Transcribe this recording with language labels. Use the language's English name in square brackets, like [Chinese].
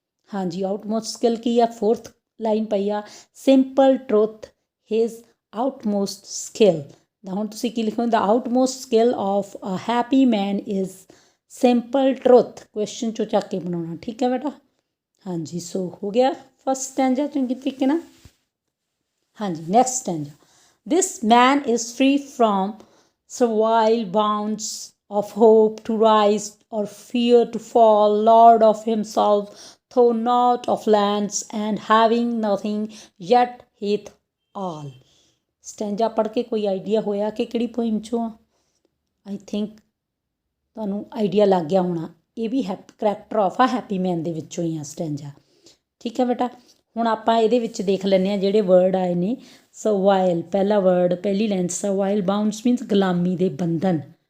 [Punjabi] ਹਾਂਜੀ, ਆਊਟਮੋਸਟ ਸਕਿੱਲ ਕੀ ਆ? 4th line ਪਈ ਆ, [English] Simple truth his utmost skill. ਦਾ [Punjabi] ਹੁਣ ਤੁਸੀਂ ਕੀ ਲਿਖੋ? [English] The utmost skill of a happy man is simple truth. [Punjabi] Question 'ਚੋਂ ਚੱਕ ਕੇ ਬਣਾਉਣਾ। ਠੀਕ ਹੈ ਬੇਟਾ। ਹਾਂਜੀ, ਸੋ ਹੋ ਗਿਆ ਫਸਟ ਸਟੈਂਜਾ ਚੰਗੀ ਤਰੀਕੇ ਨਾਲ। ਹਾਂਜੀ, next stanza, [English] This man is free from servile bounds of hope to rise or fear to fall, lord of himself, though not of lands, and having nothing yet hath all. [Punjabi] Stanza ਪੜ੍ਹ ਕੇ ਕੋਈ idea ਹੋਇਆ ਕਿ ਕਿਹੜੀ poem 'ਚੋਂ ਆ? I think ਤੁਹਾਨੂੰ idea ਲੱਗ ਗਿਆ ਹੋਣਾ। ਇਹ ਵੀ ਕਰੈਕਟਰ ਆਫ ਆ ਹੈਪੀ ਮੈਨ ਦੇ ਵਿੱਚੋਂ ਹੀ ਆ ਸਟੈਂਜਾ। ਠੀਕ ਹੈ ਬੇਟਾ, ਹੁਣ ਆਪਾਂ ਇਹਦੇ ਵਿੱਚ ਦੇਖ ਲੈਂਦੇ ਹਾਂ ਜਿਹੜੇ ਵਰਡ ਆਏ ਨੇ। ਸਰਵਾਈਲ ਪਹਿਲਾ ਵਰਡ, ਪਹਿਲੀ ਲਾਈਨ, ਸਰਵਾਈਲ ਬਾਉਂਡਸ ਮੀਨਸ ਗੁਲਾਮੀ ਦੇ ਬੰਧਨ।